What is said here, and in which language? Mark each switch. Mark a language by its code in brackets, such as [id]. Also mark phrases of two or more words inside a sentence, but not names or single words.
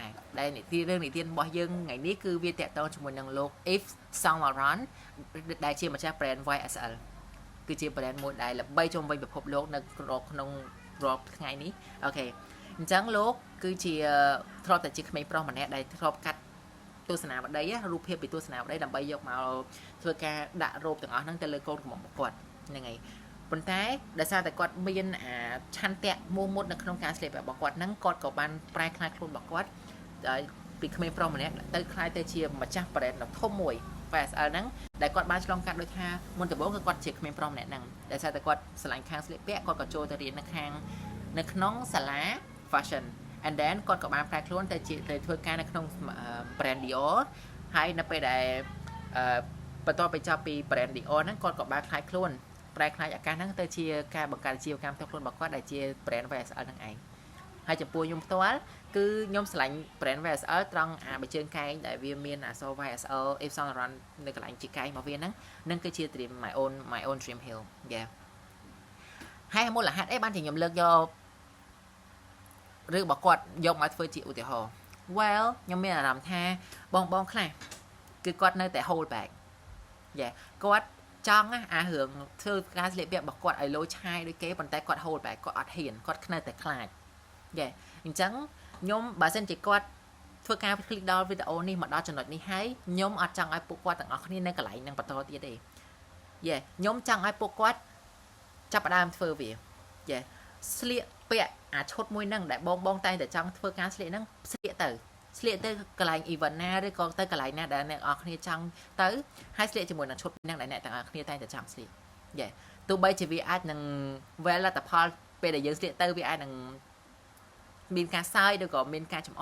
[km] ដែរដែលនិទានរបស់យើងថ្ងៃនេះគឺវាតាក់ទងជាមួយនឹងលោក Yves Saint Laurent ដែលជាម្ចាស់ brand YSL គឺជា brand មួយដែលល្បីជុំវិញពិភពលោកនៅក្នុងរាល់ថ្ងៃនេះអូខេអញ្ចឹងលោកគឺជាធ្លាប់តែជាក្មេងប្រុសម្នាក់ដែលធ្លាប់កាត់ទស្សនាវដ្តីរូបភាពពីទស្សនាវដ្តីដើម្បីយកមកធ្វើការដាក់រូបទាំងអស់ហ្នឹងទៅលើកូនរបស់គាត់ហ្នឹងហើយប៉ុន្តែដោយសារតែគាត់មានឆន្ទៈមោះមុតនៅក្នុងការស្លៀកពាក់របស់គាត់ហ្នឹងគាត់ក៏បានប្រែក្លា យខ្លួនរបស់គាត់ពីក្មេងប្រុសម្នាក់ទៅក្លាយទៅជាម្ចាស់ brand ដ៏ធំមួយ YSL ហ្នឹងដែលគាត់បានឆ្លងកាត់ដូចថាមុនដំបូងគឺគាត់ជាក្មេងប្រុសម្នាក់ហ្នឹងដោយសារតែ គាត់ស្រឡាញ់ខាងស្លៀកពាក់គាត់ក៏ចូលទៅរៀននៅក្នុងសាលា [en] fashion and then [km] គាត់ក៏បានប្រែខ្លួនទៅធ្វើការនៅក្នុង brand Dior ហើយនៅពេលដែលបន្ទាប់ពីចប់ពី brand Dior ហ្នឹងគាត់ក៏បានខ្លាយខ្លួនប្រែខ្លាយឱកាសហ្នឹងទៅជាការបង្កើតអាជីវកម្មផ្ទាល់ខ្លួនរបស់គាត់ដែលជា brand YSL ហ្នឹងឯងហើយចំពោះខ្ញុំផ្ទាល់គឺខ្ញុំស្រឡាញ់ brand YSL ត្រង់បិជើងកែងដែលវាមានអក្សរ YSL Yves Saint Laurent នៅកន្លែងជាកែងរបស់វាហ្នឹងគឺជា [en] dream my own dream hill yeah [km] ហើយមូលហេតុអីបានជាខ្ញុំលើកយកឬរបស់គាត់យកមកធ្វើជាឧទាហរណ៍ well ខ្ញុំមានអារម្មណ៍ ថាបងខ្លះគឺគាត់នៅតែ [en] hold back [km] គាត់ចង់រឿងធ្វើការស្លៀកពាក់របស់គាត់ឲ្យលោឆាយដូចគេប៉ុន្តែគាត់ [en] hold back [km] គាត់អត់ហ៊ានគាត់នៅតែខ្លាចអញ្ចឹងខ្ញុំបើសិនជាគាត់ធ្វើការคลิกដល់វីដេអូនេះមកដល់ចំណុចនេះហើយខ្ញុំអត់ចង់ឲ្យពួកគាត់ទាំងអស់គ្នានៅកន្លែងនឹងបន្តទៀតទេខ្ញុំចង់ឲ្យពួកគាត់ចាប់ ផ្ដើមធ្វើវាស្លៀកពាក់ឈុតមួយហ្នឹងដែលបងតែងតែចង់ធ្វើការស្លៀកហ្នឹងស្លៀកទៅកន្លែង event ណាឬក៏ទៅកន្លែងណាដែលអ្នកនរគ្នាចង់ទៅហើយស្លៀកជាមួយនឹងឈុតហ្នឹងដែលអ្នកទាំងអស់គ្នាតែងតែចង់ស្លៀកទោះបីជាវាអាចនឹងវេលលទ្ធផលពេលដែលយើងស្លៀកទៅវាអាចនឹងមានការសើចឬក៏មានការចំអ